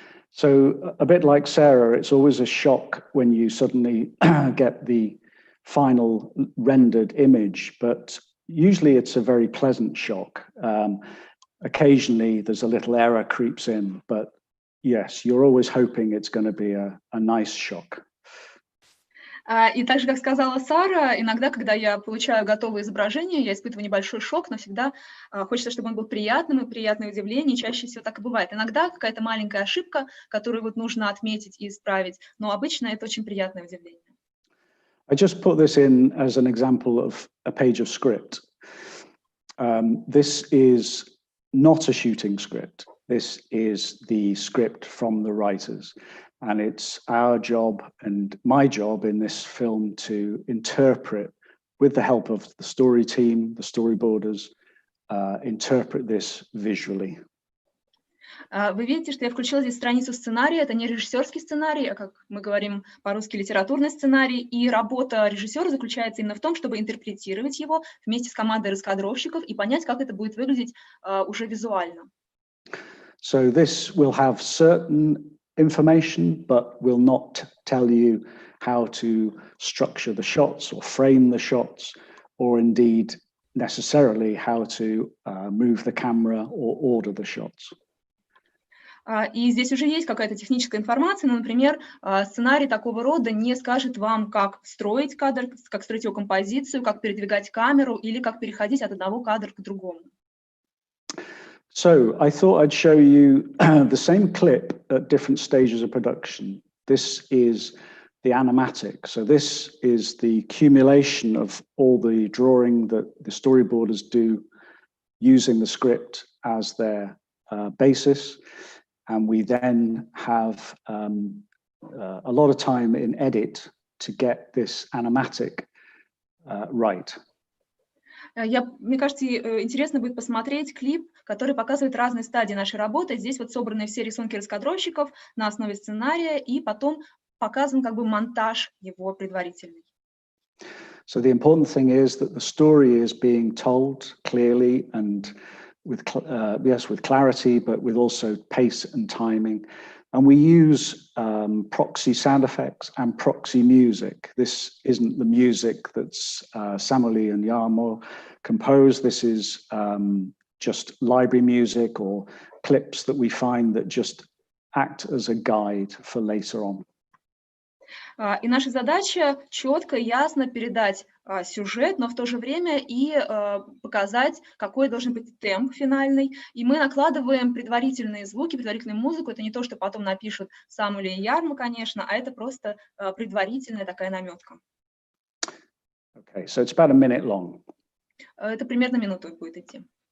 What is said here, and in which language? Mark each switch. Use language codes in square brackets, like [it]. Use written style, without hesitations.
[en] So a bit like Sarah, it's always a shock when you suddenly get the final rendered image, but usually it's a very pleasant shock. Occasionally there's a little error creeps in, but yes, you're always hoping it's going to be a nice shock. [ru] И так же, как сказала Сара, иногда, когда я получаю готовое изображение, я испытываю небольшой шок, но всегда хочется, чтобы он был приятным и приятное удивление, и чаще всего так и бывает. Иногда какая-то маленькая ошибка, которую вот нужно отметить и исправить, но обычно это очень приятное удивление. [en] I just put this in as an example of a page of script. This is not a shooting script. This is the script from the writers. And it's our job and my job in this film to interpret, with the help of the story team, the storyboarders, interpret this visually. [ru] Вы видите, что я включила здесь страницу сценария. Это не режиссерский сценарий, а, как мы говорим по-русски, литературный сценарий. И работа режиссера заключается именно в том, чтобы интерпретировать его вместе с командой раскадровщиков и понять, как это будет выглядеть уже визуально. [en] So this will have certain information, but will not tell you how to structure the shots or frame the shots, or indeed necessarily how to move the camera or order the shots. [ru] И здесь уже есть какая-то техническая информация, но, например, сценарий такого рода не скажет вам, как строить кадр, как строить его композицию, как передвигать камеру или как переходить от одного кадра к другому. [en] So I thought I'd show you the same clip at different stages of production. This is the animatic. So this is the accumulation of all the drawing that the storyboarders do using the script as their basis. And we then have a lot of time in edit to get this animatic right. [ru] Мне кажется, интересно будет посмотреть клип, который показывает разные стадии нашей работы. Здесь вот собраны все рисунки раскадровщиков на основе сценария, и потом показан как бы монтаж его предварительный. [en] So the important thing is that the story is being told clearly and with clarity, but with also pace and timing. And we use proxy sound effects and proxy music. This isn't the music that's Samuli and Jarmo composed. This is just library music or clips that we find that just act as a guide for later on. [ru] И наша задача четко и ясно передать сюжет, но в то же время и показать, какой должен быть темп финальный. И мы накладываем предварительные звуки, предварительную музыку. Это не то, что потом напишут Самули и Яррмо, конечно, а это просто предварительная такая наметка. [en] Okay, so it's about a minute long. [ru] Это примерно минуту будет идти.